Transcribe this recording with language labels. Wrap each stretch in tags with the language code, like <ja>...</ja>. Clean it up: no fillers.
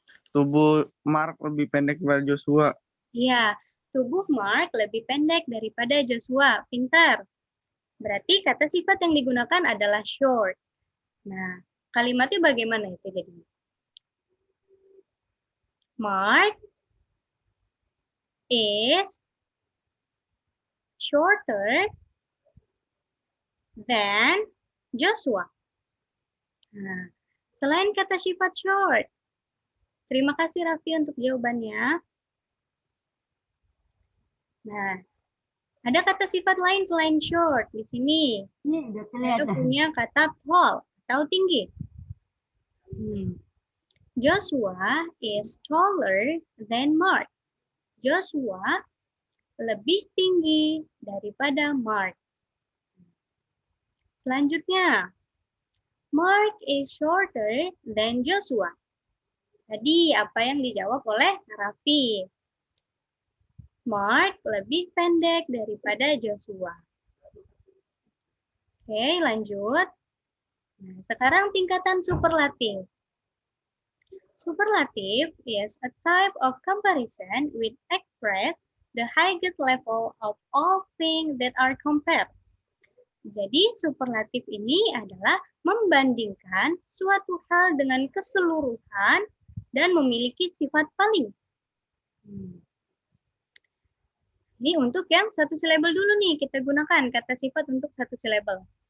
<id>Tubuh Mark lebih pendek daripada Joshua. Ya, tubuh Mark lebih pendek daripada Joshua. Pintar. Berarti kata sifat yang digunakan adalah short. Nah, kalimatnya bagaimana itu jadinya?</id> <en>Mark is shorter than Joshua.</en> <id>Nah, selain kata sifat short, terima kasih Raffi untuk jawabannya. Nah, ada kata sifat lain selain short di sini. Ini udah Saya kelihatan. punya kata tall atau tinggi.</id> <en>Joshua is taller than Mark.</en> <id>Joshua lebih tinggi daripada Mark.</id> <en>Selanjutnya, Mark is shorter than Joshua.</en> <id>Tadi apa yang dijawab oleh Raffi? Mark lebih pendek daripada Joshua. Oke, lanjut. Nah, sekarang tingkatan superlatif.</id> <en>Superlative is a type of comparison which express the highest level of all things that are compared.</en> <id>Jadi, superlatif ini adalah membandingkan suatu hal dengan keseluruhan dan memiliki sifat paling. Ini untuk yang satu syllable dulu nih, kita gunakan kata sifat untuk satu syllable.</id>